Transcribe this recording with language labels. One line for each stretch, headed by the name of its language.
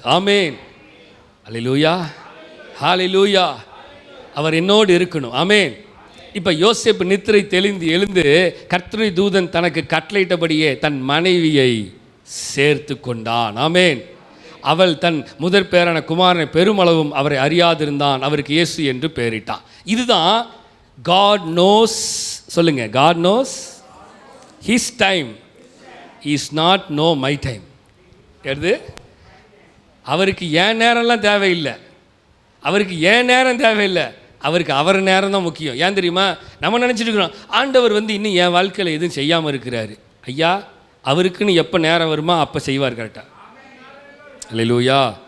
Tamil: ஆமென். அல்லேலூயா, ஹல்லேலூயா. அவர் என்னோடு இருக்கணும். ஆமென். இப்போ யோசேப்பு நித்திரை தெளிந்து எழுந்து கர்த்தருடைய தூதன் தனக்கு கட்டளையிட்டபடியே தன் மனைவியை சேர்த்து கொண்டான். ஆமென். அவள் தன் முதற் பேரான குமாரனை பெருமளவும் அவரை அறியாதிருந்தான். அவருக்கு இயேசு என்று பெயரிட்டான்.
English: இதுதான் God knows. சொல்லுங்க, God knows His time is not no my time.
Tamil: எது? அவருக்கு ஏன் நேரம்லாம் தேவையில்லை, அவருக்கு ஏன் நேரம் தேவையில்லை, அவருக்கு அவர் நேரம் தான் முக்கியம். ஏன் தெரியுமா? நம்ம நினச்சிட்டு இருக்கிறோம் ஆண்டவர் இன்னும் என் வாழ்க்கையில் எதுவும் செய்யாமல் இருக்கிறாரு. ஐயா, அவருக்குன்னு எப்போ நேரம் வருமா அப்போ செய்வார் கரெக்டாக. அல்லேலூயா.